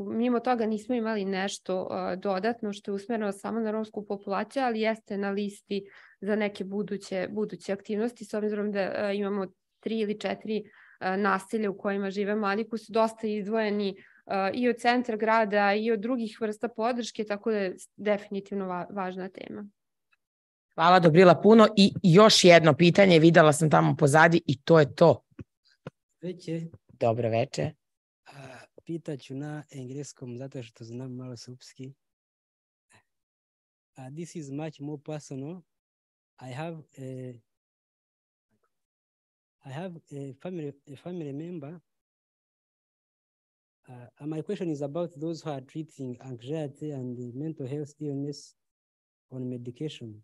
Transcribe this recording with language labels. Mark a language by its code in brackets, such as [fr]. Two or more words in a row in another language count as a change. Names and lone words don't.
[bs] Mimo toga nismo imali nešto dodatno što je usmjereno samo na romsku populaciju, ali jeste na listi za neke buduće aktivnosti, s obzirom da imamo 3 ili 4 naselja u kojima žive mladi koji su dosta izdvojeni i od centra grada i od drugih vrsta podrške, tako da je definitivno važna tema. [sr] Hvala Dobrila puno i još jedno pitanje, videla sam tamo pozadi i to je to. Veče. Dobro veče. Pitaću na engleskom zato što znam malo srpski. [en] This is much more personal. I have a family member. My question is about those who are treating anxiety and mental health illness on medication.